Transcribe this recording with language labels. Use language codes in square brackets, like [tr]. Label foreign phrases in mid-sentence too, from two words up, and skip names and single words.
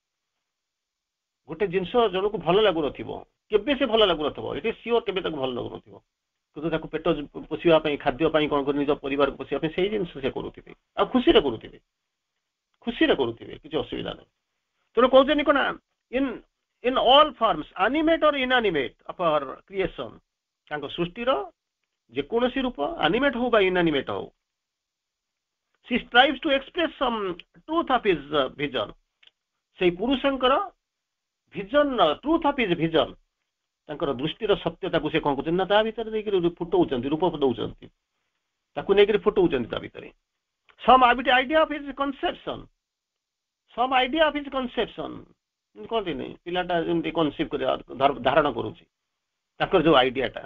[or] ଗୋଟେ ଜିନିଷ ଜଣକୁ ଭଲ ଲାଗୁନଥିବ, କେବେ ସେ ଭଲ ଲାଗୁନଥିବ, ଏଠି ସିଓର କେବେ ତାକୁ ଭଲ ଲାଗୁନଥିବ, କିନ୍ତୁ ତାକୁ ପେଟ ପୋଷିବା ପାଇଁ, ଖାଦ୍ୟ ପାଇଁ, କଣ କରି ନିଜ ପରିବାରକୁ ପୋଷିବା ପାଇଁ ସେଇ ଜିନିଷ ସେ କରୁଥିବେ, ଆଉ ଖୁସିରେ କରୁଥିବେ, ଖୁସିରେ କରୁଥିବେ, କିଛି ଅସୁବିଧା ନାହିଁ। ତେଣୁ କହୁଛନ୍ତି କଣ, [en] in all forms, animate or inanimate of our creation, [or] ତାଙ୍କ ସୃଷ୍ଟିର ଯେକୌଣସି ରୂପ, ଆନିମେଟ୍ ହଉ ବା ଇନ୍ଆନିମେଟ୍ ହଉ, [en] she strives to express some truth of his vision, [or] ସେଇ ପୁରୁଷଙ୍କର ଭିଜନ, [en] truth of his vision, [or] ତାଙ୍କର ଦୃଷ୍ଟିର ସତ୍ୟତାକୁ ସେ କଣ କରୁଛନ୍ତି ନା ତା ଭିତରେ ଦେଇକିରି ଫୁଟଉଛନ୍ତି, ରୂପ ଦଉଛନ୍ତି, ତାକୁ ନେଇକିରି ଫୁଟଉଛନ୍ତି ତା ଭିତରେ। [en] some idea of his conception, some idea of his conception, [or] କହନ୍ତି ନାହିଁ ପିଲାଟା ଯେମିତି କନସିଭ୍ କରି ଧାରଣ କରୁଛି, ତାଙ୍କର ଯୋଉ ଆଇଡିଆଟା।